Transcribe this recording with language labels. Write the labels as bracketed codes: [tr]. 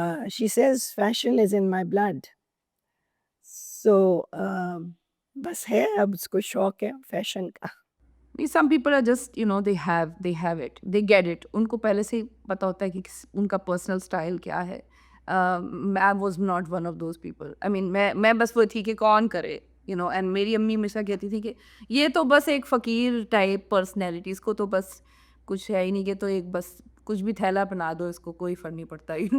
[en] She says fashion is in my blood. [ur] So بس ہے, اب اس کو شوق ہے فیشن کا. [en] Some people are just, they have it, they get it. [ur] ان کو پہلے سے پتا ہوتا ہے کہ ان کا پرسنل اسٹائل کیا ہے. [en] I was not one of those people. I mean [ur] میں بس وہ تھی کہ کون کرے, and میری امی ہمیشہ کہتی تھی کہ یہ تو بس ایک فقیر ٹائپ پرسنالٹی, اس کو تو بس کچھ ہے ہی نہیں, کہ تو ایک بس کچھ بھی تھیلا بنا دو, اس کو کوئی فرق نہیں پڑتا.